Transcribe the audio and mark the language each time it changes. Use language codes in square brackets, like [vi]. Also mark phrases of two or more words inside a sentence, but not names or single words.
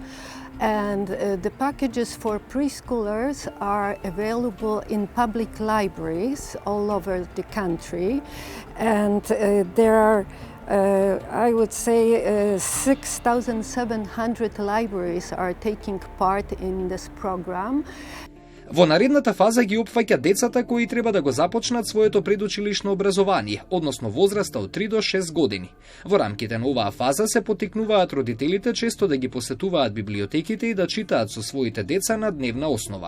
[en] And the packages for preschoolers are available in public libraries all over the country. And there are I would say 6,700 libraries are taking part in this program. [mk] Во наредната фаза ги опфаќа децата кои треба да го започнат своето предучилишно образование, односно возраста од 3 до 6 години. Во рамките на оваа фаза се поттикнуваат родителите често да ги посетуваат библиотеките и да читаат со своите деца на дневна основа.